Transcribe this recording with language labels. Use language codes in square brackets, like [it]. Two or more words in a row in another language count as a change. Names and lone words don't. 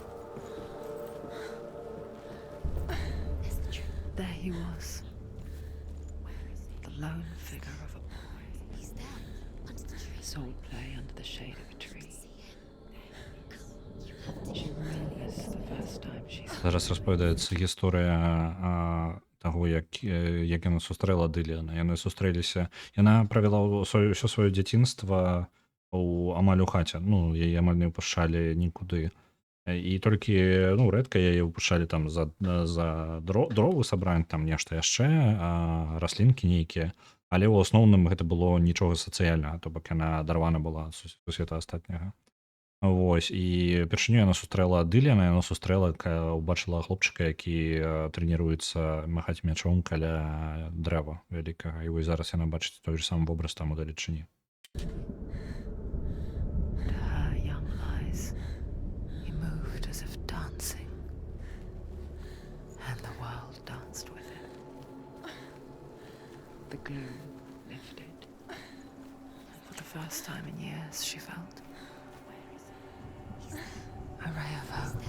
[en] There's the truth. There he was, Where is he? the lone figure of a boy. He's there, under the tree. Soul play under the shade of a tree. See him. You have to She remembers the first time she saw [be] Зараз розповідається історія таго, як яна сустрэла Дыліана. Яны сустрэліся. Яна правяла ўсё сваё дзяцінства амаль у хаце. Ну, яе амаль не ўпушчалі нікуды. І толькі рэдка яе выпушчалі там за дровы сабраць, там нешта яшчэ, раслінкі нейкія. Але ў асноўным гэта было нічога сацыяльнага, то бок яна адарвана была сусвета астатняга. Вось, і першыню яна сустрэла Дыліана, яна сустрэла, убачыла хлопчыка, які трэніруецца махаць мячом каля дрэва вялікага. І вось зараз яна бачыць той же самы вобраз там удалечыні. [en] To her young eyes, he moved as if dancing, and the world danced with him. The gloom lifted, and for the first time in years she felt a ray of hope.